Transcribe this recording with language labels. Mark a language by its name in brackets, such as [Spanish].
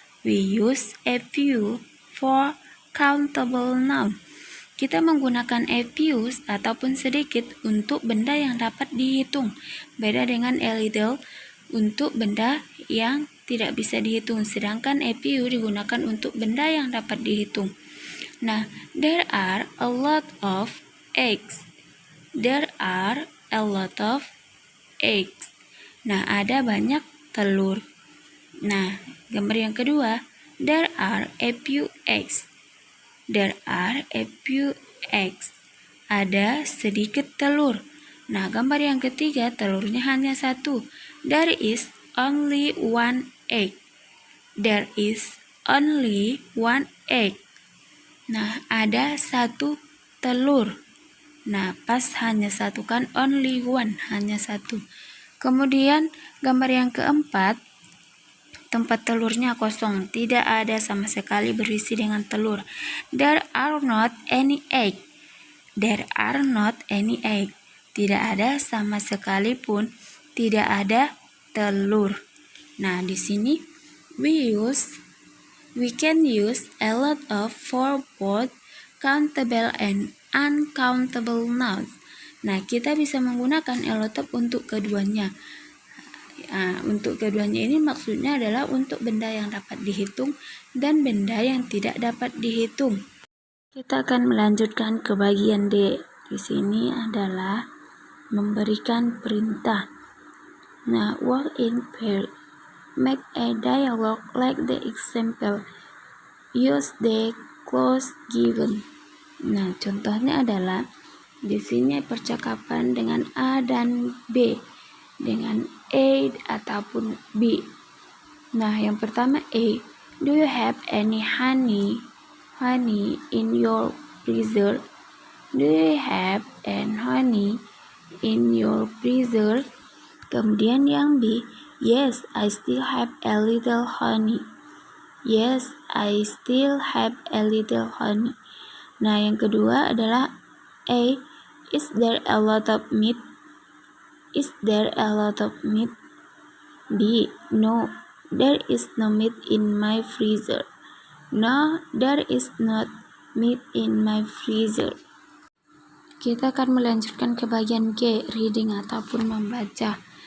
[English] We use a few for countable noun. [Indonesian] Kita menggunakan a few ataupun sedikit untuk benda yang dapat dihitung. Beda dengan a little untuk benda yang tidak bisa dihitung, sedangkan a few digunakan untuk benda yang dapat dihitung. [English] Nah, there are a lot of eggs. There are a lot of eggs. [Indonesian] Nah, ada banyak telur. Nah, gambar yang kedua, [English] there are a few eggs. There are a few eggs. [Indonesian] Ada sedikit telur. Nah, gambar yang ketiga, telurnya hanya 1. [English] There is only 1 egg. There is only 1 egg. [Indonesian] Nah, ada 1 telur. Nah, pas hanya 1 kan, [English] only 1, [Indonesian] hanya 1. Kemudian gambar yang keempat, tempat telurnya kosong, tidak ada sama sekali berisi dengan telur. [English] There are not any egg. There are not any egg. [Indonesian] Tidak ada sama sekali pun, tidak ada telur. Nah, di sini [English] we can use a lot of for both countable and uncountable nouns. [Indonesian] Nah, kita bisa menggunakan a lot of untuk keduanya. Untuk keduanya ini maksudnya adalah untuk benda yang dapat dihitung dan benda yang tidak dapat dihitung. Kita akan melanjutkan ke bagian D. Di sini adalah memberikan perintah. [English] Nah, work in pair. Make a dialogue like the example. Use the clause given. [Indonesian] Nah, contohnya adalah di sini percakapan dengan A dan B, dengan A ataupun B. Nah, yang pertama A. [English] Do you have any honey in your freezer? Do you have any honey in your freezer? [Indonesian] Kemudian yang B. [English] Yes, I still have a little honey. Yes, I still have a little honey. [Indonesian] Nah, yang kedua adalah A. [English] Is there a lot of meat? Is there a lot of meat? B. No, there is no meat in my freezer. No, there is not meat in my freezer. [Indonesian] Kita akan melanjutkan ke bagian G, reading ataupun membaca.